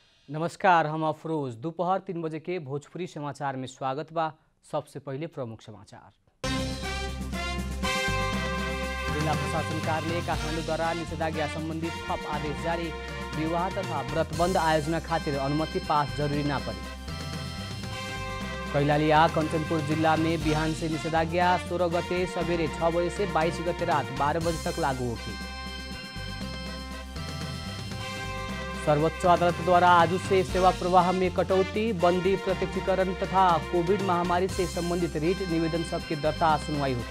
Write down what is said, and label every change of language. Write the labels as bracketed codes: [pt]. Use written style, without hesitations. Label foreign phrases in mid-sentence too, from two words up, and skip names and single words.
[bho] नमस्कार, हम अफरोज। दोपहर 3 बजे के भोजपुरी समाचार में स्वागत बा। सबसे पहले प्रमुख समाचार। जिला प्रशासन कार्यालय काठमाडौँ द्वारा निषेधाज्ञा संबंधी थप आदेश जारी। विवाह तथा व्रतबन्ध आयोजना खातिर अनुमति पास जरूरी ना पड़ी। कैलाली आ कंचनपुर जिला में बिहान से निषेधाज्ञा 16 गते सवेरे 6 बजे से 22 गते रात 12 बजे तक लागू होगी। सर्वोच्च अदालत द्वारा आज से सेवा प्रवाह में कटौती, बंदी, प्रत्यक्षीकरण तथा कोविड महामारी से संबंधित रीट निवेदन सबकी दर्ता सुनवाई होगी।